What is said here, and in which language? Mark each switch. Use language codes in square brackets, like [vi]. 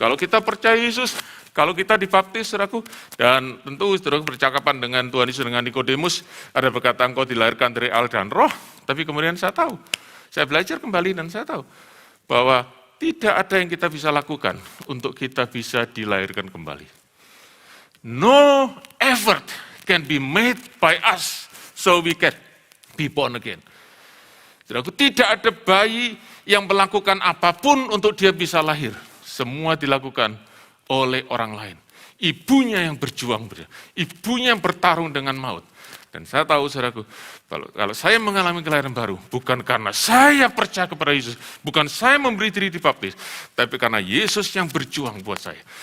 [id] Kalau kita percaya Yesus, kalau kita dibaptis, saudaraku, dan tentu saudaraku bercakapan dengan Tuhan Yesus dengan Nikodemus, ada berkata engkau dilahirkan dari Allah dan Roh, tapi kemudian saya tahu, saya belajar kembali dan saya tahu bahwa tidak ada yang kita bisa lakukan untuk kita bisa dilahirkan kembali. [en] No effort can be made by us so we can be born again. [id] Saudaraku, tidak ada bayi yang melakukan apapun untuk dia bisa lahir. Semua dilakukan oleh orang lain. Ibunya yang berjuang, ibunya yang bertarung dengan maut. Dan saya tahu, saudaraku, kalau saya mengalami kelahiran baru, bukan karena saya percaya kepada Yesus, bukan saya memberi diri dibaptis, tapi karena Yesus yang berjuang buat saya.